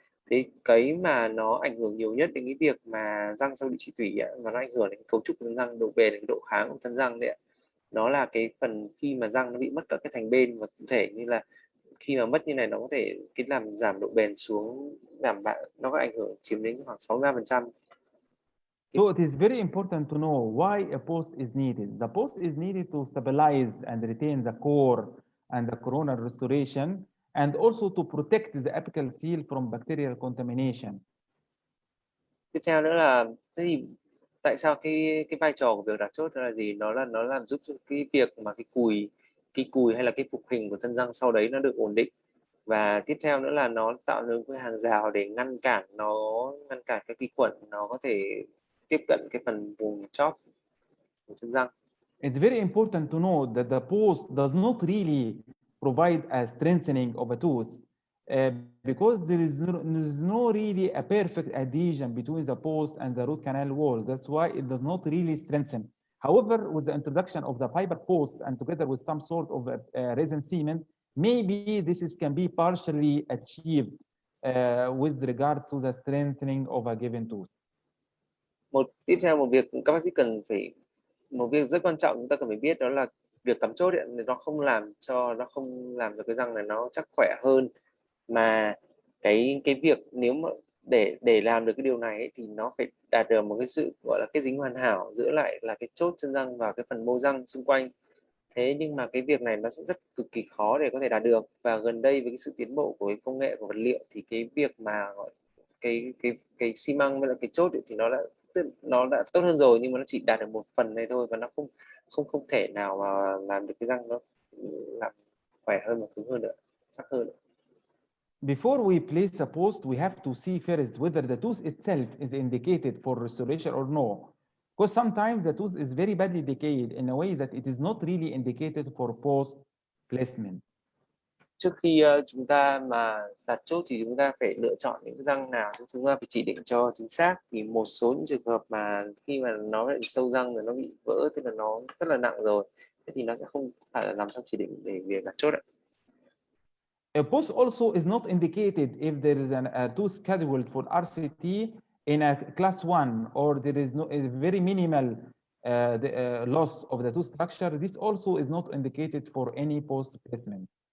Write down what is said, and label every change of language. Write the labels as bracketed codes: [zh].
[vi] Thế cái mà nó ảnh hưởng nhiều nhất đến cái việc mà răng sau điều trị tủy ấy, nó ảnh hưởng đến cấu trúc của răng, độ bền, cái độ kháng của thân răng đấy, nó là cái phần khi mà răng nó bị mất các cái thành bên, và cụ thể như là khi mà mất như này, nó có thể làm giảm độ bền xuống, nó có ảnh hưởng chiếm đến khoảng 63%. [en] So it is very important to know why a post is needed. The post is needed to stabilize and retain the core and the coronal restoration, and also to protect the apical seal from bacterial contamination. [vi] Tiếp theo nữa là tại sao cái vai trò của việc đặt chốt là gì? Nó làm giúp cho cái việc mà cái cùi hay là cái phục hình của thân răng sau đấy nó được ổn định. Và tiếp theo nữa là nó tạo nên cái hàng rào để ngăn cản cái vi khuẩn nó có thể tiếp cận cái phần vùng chóp của chân răng. [en] It's very important to know that the post does not really provide a strengthening of a tooth because there is no really a perfect adhesion between the post and the root canal wall. That's why it does not really strengthen. However, with the introduction of the fiber post and together with some sort of resin cement, maybe this can be partially achieved with regard to the strengthening of a given tooth. [vi] Tiếp theo một việc các bác sĩ một việc rất quan trọng chúng ta cần phải biết, đó là việc cắm chốt ấy, nó không làm cho cái răng này nó chắc khỏe hơn, mà cái việc nếu mà để làm được cái điều này ấy, thì nó phải đạt được một cái sự gọi là kết dính hoàn hảo giữa lại là cái chốt chân răng và cái phần mô răng xung quanh. Thế nhưng mà cái việc này nó sẽ cực kỳ khó để có thể đạt được, và gần đây với cái sự tiến bộ của cái công nghệ của vật liệu thì cái việc mà gọi cái xi măng với lại cái chốt ấy, thì nó đã tốt hơn rồi, nhưng mà nó chỉ đạt được một phần này thôi, và nó không thể nào mà làm được cái răng nó làm khỏe hơn và cứng hơn nữa, chắc hơn nữa. [en] Before we place a post, we have to see first whether the tooth itself is indicated for restoration or no. Because sometimes the tooth is very badly decayed in a way that it is not really indicated for post placement. [vi] Trước khi chúng ta mà đặt chốt thì chúng ta phải lựa chọn những răng nào chúng ta phải chỉ định cho chính xác. Thì một số những trường hợp mà khi mà nó bị sâu răng rồi nó bị vỡ, tức là nó rất là nặng rồi, thế thì nó sẽ không phải là nằm trong chỉ định để việc đặt chốt ạ. [en] A post also is not indicated if there is a tooth scheduled for RCT in a class 1 or there is a very minimal loss of the tooth structure. This also is not indicated for any post placement.